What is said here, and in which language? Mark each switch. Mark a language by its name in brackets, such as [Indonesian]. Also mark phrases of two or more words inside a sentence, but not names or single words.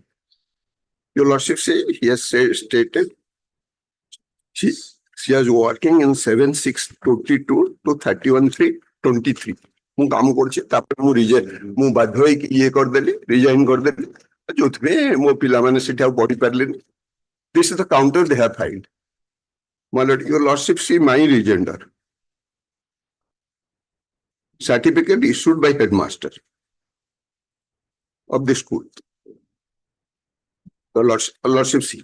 [English] Your Lordship say he has stated she was working in 7/6/22 to 31/3/23. [Odia] ମୁଁ କାମ କରୁଛି ତାପରେ ମୁଁ ବାଧ୍ୟ ହେଇକି ଇଏ କରିଦେଲି ରିଜାଇନ୍ କରିଦେଲି ଯୋଉଥିପାଇଁ ମୋ ପିଲାମାନେ ସେଠି ଆଉ ପଢି ପାରିଲେନି. [English] This is the counter they have filed. My lord, your Lordship, see my rejoinder. Certificate issued by headmaster of the school. The Lordship, see.